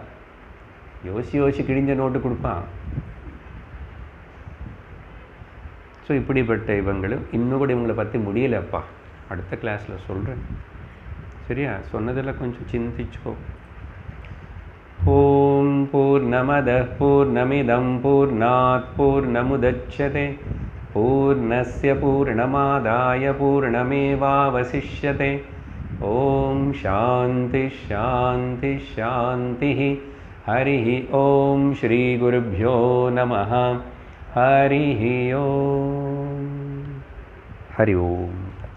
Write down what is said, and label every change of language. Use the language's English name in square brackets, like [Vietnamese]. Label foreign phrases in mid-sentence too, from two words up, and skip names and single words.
[Tamil] யோசி கிழிஞ்ச நோட்டு கொடுப்பான். ஸோ இப்படிப்பட்ட இவங்களும் இன்னும் கூட இவங்களை பற்றி முடியலப்பா. அடுத்த கிளாஸில் சொல்கிறேன், சரியா? சொன்னதில் கொஞ்சம் சிந்திச்சுக்கோ. [Sanskrit] ॐ पूर्णमदः पूर्णमिदं पूर्णात् पूर्णमुदच्यते पूर्णस्य पूर्णमादाय पूर्णमेवावशिष्यते. ॐ शान्ति शान्ति शान्ति. हरिः ॐ श्री गुरुभ्यो नमः. हरिः ॐ. हरि ॐ.